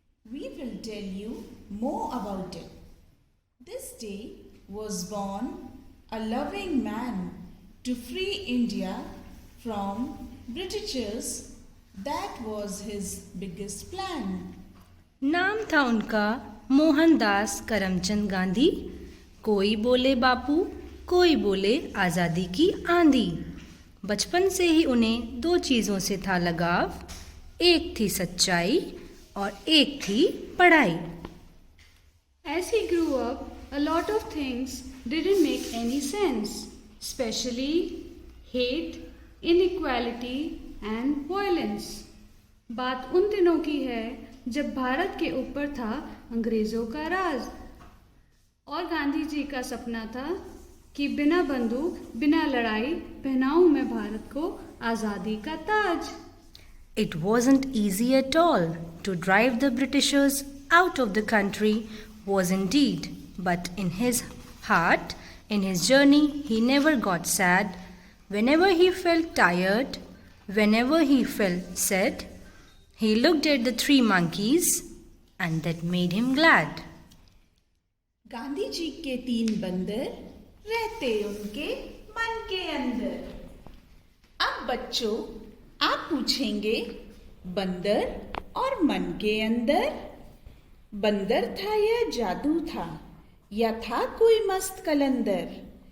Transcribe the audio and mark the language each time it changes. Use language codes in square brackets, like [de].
[en] We will tell you more about it. This day was born a loving man to free India from Britishers. That was his biggest plan. [hi] नाम था उनका मोहनदास करमचंद गांधी. कोई बोले बापू, कोई बोले आज़ादी की आंधी. बचपन से ही उन्हें दो चीज़ों से था लगाव. एक थी सच्चाई और एक थी पढ़ाई. [en] As he grew up, a lot of things didn't make any sense, especially hate, inequality and violence. [hi] बात उन दिनों की है जब भारत के ऊपर था अंग्रेजों का राज और गांधी जी का सपना था कि बिना बंदूक, बिना लड़ाई पहनाऊं मैं भारत को आज़ादी का ताज. [en] It wasn't easy at all to drive the Britishers out of the country was indeed, but in his heart, in his journey, he never got sad. Whenever he felt tired, whenever he felt sad, he looked at the three monkeys and that made him glad. [hi] Gandhi ji के तीन बंदर रहते उनके मन के अंदर. अब बच्चों, आप पूछेंगे बंदर और मन के अंदर. बंदर था या जादू था या था कोई मस्त कलंदर.